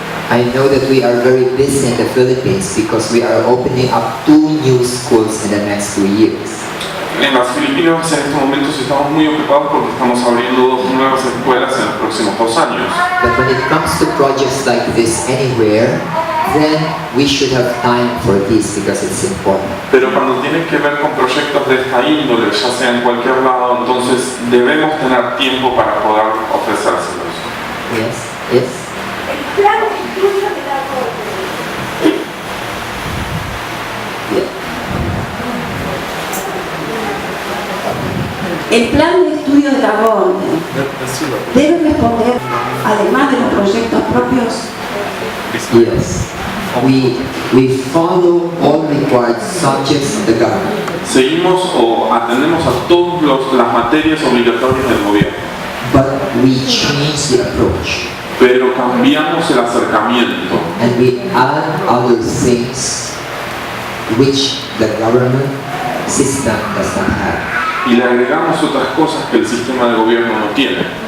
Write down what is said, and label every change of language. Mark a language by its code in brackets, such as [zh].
[en] I know that we are very busy in the Philippines because we are opening up 2 new schools in the next 2 years. [es] En las Filipinas en estos momentos estamos muy ocupados porque estamos abriendo 2 nuevas escuelas en los próximos 2 años. [en] But when it comes to projects like this anywhere, then we should have time for this because it's important. [es] Pero cuando tiene que ver con proyectos de esta índole, ya sea en cualquier lado, entonces debemos tener tiempo para poder ofrecérselos. [en] Yes, yes. [es] El plan de estudio de la [en] Yeah. [es] El plan de estudio de la orden debe responder, además de los proyectos propios. [en] Yes. We follow all required subjects of the government. [es] Seguimos o atendemos a todas las materias obligatorias del gobierno, [en] But we change the approach [es] pero cambiamos el acercamiento [en] and we add other things which the government system does not have. [es] y le agregamos otras cosas que el sistema de gobierno no tiene.